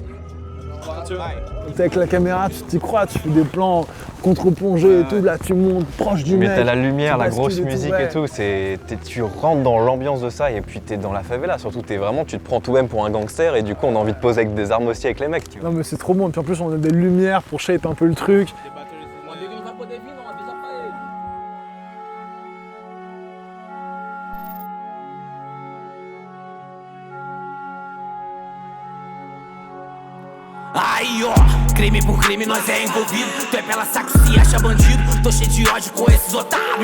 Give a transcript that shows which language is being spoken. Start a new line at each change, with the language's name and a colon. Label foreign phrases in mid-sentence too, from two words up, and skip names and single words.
French: Avec la caméra, tu t'y crois, tu fais des plans contre-plongés et tout, là tu montes proche du mec. Mais t'as la lumière, la grosse bascules musique et tout, tu rentres dans l'ambiance de ça et puis t'es dans la favela, surtout tu te prends tout même pour un gangster et du coup on a envie de poser avec des armes aussi avec les mecs. Tu vois. Non mais c'est trop bon, et puis en plus on a des lumières pour shape un peu le truc.
Portuguese: Aí ó, crime por crime nós é envolvido. Tu é pela saco se acha bandido. Tô cheio de ódio com esses otários.